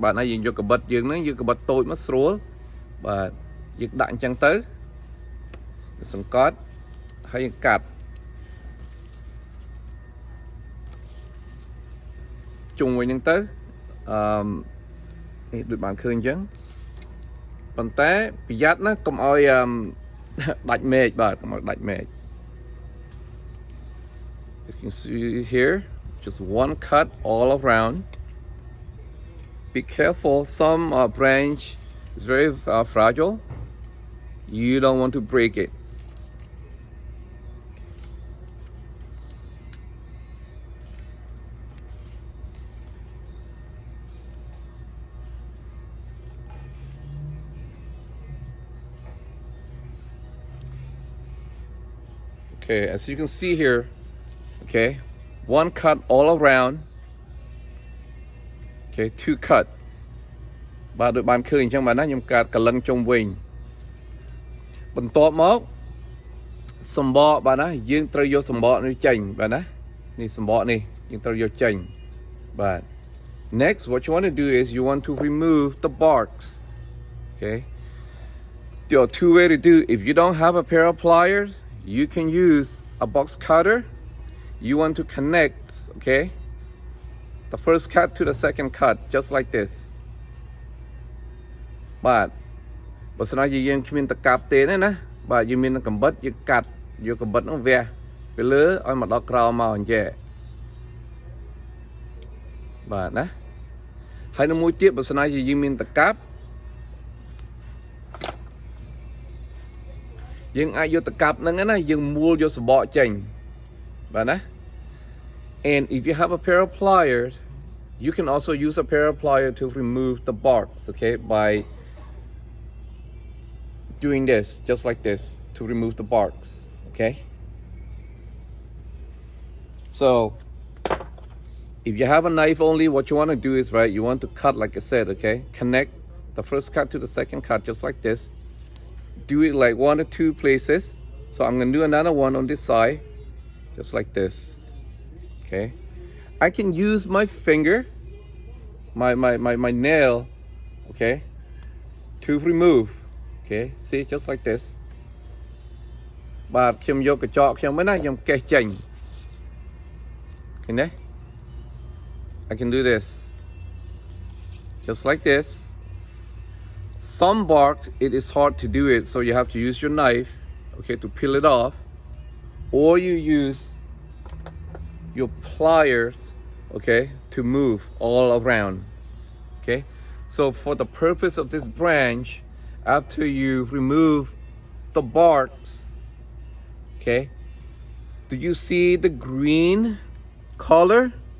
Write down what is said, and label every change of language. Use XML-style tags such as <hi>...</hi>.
<km>បាទណាយើងយកកបិតយើងហ្នឹងយកកបិតតូចមកស្រួលបាទយើងដាក់អញ្ចឹងទៅសង្កត់ហើយយើងកាត់ជុំវិញហ្នឹងទៅនេះដូចបានឃើញអញ្ចឹងប៉ុន្តែប្រយ័ត្នណាកុំឲ្យដាច់មែកបាទកុំឲ្យដាច់មែក</km> <en>You can see here, just one cut all around. be careful. Some branch is very fragile. You don't want to break it. Okay, as you can see here, okay, one cut all around. Okay, two cuts.</en> <km>បាទដូចបានឃើញអញ្ចឹងបាទណាខ្ញុំកាត់កលឹងជុំវិញបន្ទាប់មកសម្បកបាទណាយើងត្រូវយកសម្បកនេះចេញបាទណានេះសម្បកនេះយើងត្រូវយកចេញបាទ</km> <en>next what you want to do is you want to remove the barks. Okay, there are two ways to do. If you don't have a pair of pliers, you can use a box cutter. You want to connect, okay, the first cut to the second cut, just like this.</en> <km>បាទបើស្នើយើងគ្មានតកាប់ទេណាបាទយើងមានកំបិតយើងកាត់យកកំបិតនោះវះពីលើឲ្យមកដល់ក្រោមមកអញ្ចឹងបាទណាហើយនៅមួយទៀតបើស្នើយើងមានតកាប់ យើងអាចយកតកាប់ហ្នឹងណាយើងមួលយកសម្បកចេញបាទណា</km> <en>and if you have a pair of pliers you can also use a pair of pliers to remove the barks, okay, by doing this just like this to remove the barks, okay. So if you have a knife only, what you want to do is, right, you want to cut like I said, okay, connect the first cut to the second cut just like this. Do it like 1 or 2 places. So I'm going to do another one on this side just like this, okay. I can use my finger, my nail, okay, to remove, okay, see, just like this. But</en> <km>ខ្ញុំយកកញ្ចក់ខ្ញុំមិនណាខ្ញុំកេះចេញ</km> <en>okay, I can do this just like this. Some bark it is hard to do it, so you have to use your knife, okay, to peel it off, or you use your pliers, okay, to move all around, okay. So for the purpose of this branch, after you remove the barks, okay, do you see the green color?</en>